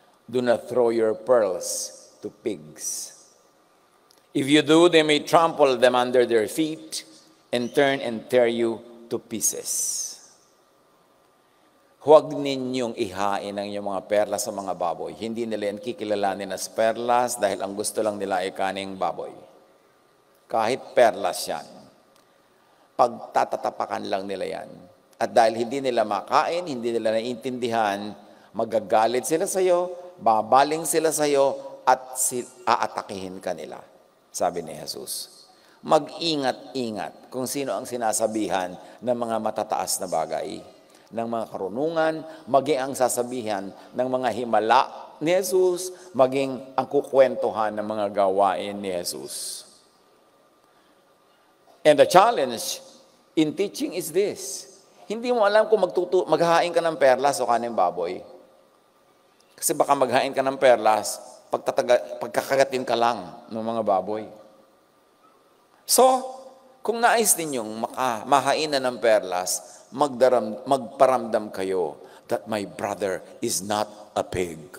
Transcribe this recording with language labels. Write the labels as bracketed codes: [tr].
[en] Do not throw your pearls to pigs. If you do, they may trample them under their feet and turn and tear you to pieces. [tl] Huwag ninyong ihain ang iyong mga perlas sa mga baboy. Hindi nila yan kikilalanin as perlas dahil ang gusto lang nila ay kaning baboy. Kahit perlas yan, pagtatatapakan lang nila yan. At dahil hindi nila makain, hindi nila naiintindihan, magagalit sila sa iyo, babaling sila sa iyo, at aatakihin ka nila. Sabi ni Jesus. Mag-ingat-ingat kung sino ang sinasabihan ng mga matataas na bagay, ng mga karunungan, maging ang sasabihan ng mga himala ni Jesus, maging ang kukwentuhan ng mga gawain ni Jesus. [en] And the challenge in teaching is this. [tl] Hindi mo alam kung maghahain ka ng perlas o kaning baboy. Kasi baka maghain ka ng perlas, pagkakagatin ka lang ng mga baboy. So, kung nais ninyong mahain na ng perlas, magparamdam kayo [en] that my brother is not a pig.